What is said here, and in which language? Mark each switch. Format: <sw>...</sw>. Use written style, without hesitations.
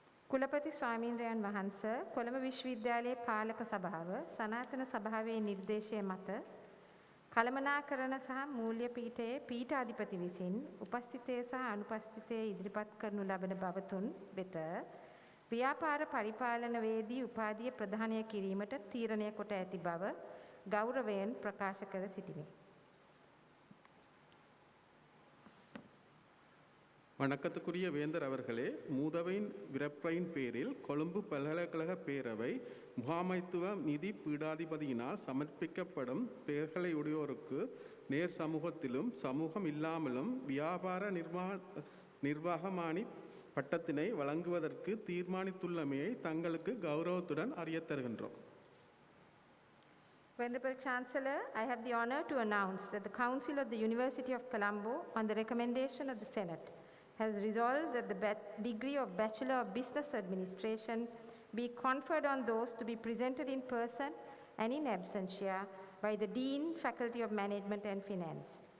<si>කුලපති ස්වාමීන්ද්‍රයන් වහන්සේ කොළඹ විශ්වවිද්‍යාලයේ පාලක සභාව සනාතන සභාවේ නිර්දේශය මත කළමනාකරණ සහ මූල්‍ය පීඨයේ පීඨාධිපති විසින් උපස්ථිතය සහ අනුපස්ථිතය ඉදිරිපත් කරනු ලබන බවතුන් වෙත ව්‍යාපාර පරිපාලනවේදී උපාධිය ප්‍රදානය කිරීමට තීරණය කොට ඇති බව ගෞරවයෙන් ප්‍රකාශ කර සිටිමි.</si> <ta>வணக்கத்துக்குரிய வேந்தர் அவர்களே, மூதவையின் விரப்பையின் பேரில் கொழும்பு பல்கலைக்கழக பேரவை முகாமைத்துவ நிதி பீடாதிபதியினால் சமர்ப்பிக்கப்படும் பெயர்களை உடையோருக்கு நேர் சமூகத்திலும் சமூகம் இல்லாமலும் வியாபார நிர்வாகமானி பட்டத்தினை வழங்குவதற்கு தீர்மானித்துள்ளமையை தங்களுக்கு கௌரவத்துடன் அறியத் தருகின்றோம்.</ta> <en>Venerable Chancellor, I have the honor to announce that the Council of the University of Colombo, on the recommendation of the Senate, has resolved that the degree of Bachelor of Business Administration be conferred on those to be presented in person and in absentia by the Dean, Faculty of Management and Finance.</en>